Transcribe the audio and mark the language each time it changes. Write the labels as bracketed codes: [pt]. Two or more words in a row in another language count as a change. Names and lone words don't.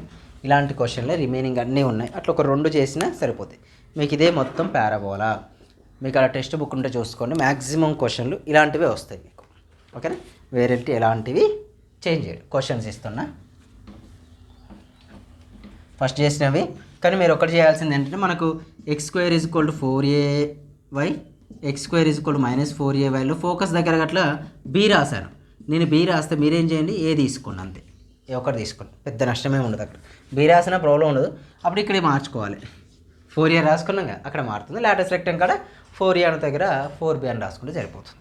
[te] ఇలాంటి క్వశ్చన్లే రిమైనింగ్ అన్నీ ఉన్నాయి, అట్లా ఒక 2 చేసినా సరిపోతాయి. మీకు ఇదే మొత్తం పారాబోలా. మీకు అలా [en] text book [te] ఉంటే చూసుకోండి, మ్యాక్సిమం క్వశ్చన్లు ఇలాంటివే వస్తాయి మీకు. ఓకేనా. వేరేంటి ఎలాంటివి చేంజ్ చేయండి. క్వశ్చన్స్ ఇస్తున్నా ఫస్ట్ చేసినవి. కానీ మీరు ఒకటి చేయాల్సింది ఏంటంటే మనకు x² = 4ay, x² = -4ayలో ఫోకస్ దగ్గర అట్లా బి రాశాను. నేను బి రాస్తే మీరేం చేయండి, ఏ తీసుకోండి అంతే, ఏ ఒకటి తీసుకోండి, పెద్ద నష్టమే ఉండదు. అక్కడ బి రాసిన ప్రాబ్లం ఉండదు. అప్పుడు ఇక్కడ మార్చుకోవాలి. 4a రాసుకున్నాం కదా, అక్కడ మారుతుంది. [en] latest rectangle [te] కాడ 4a అనే దగ్గర 4b అని రాసుకుంటే సరిపోతుంది.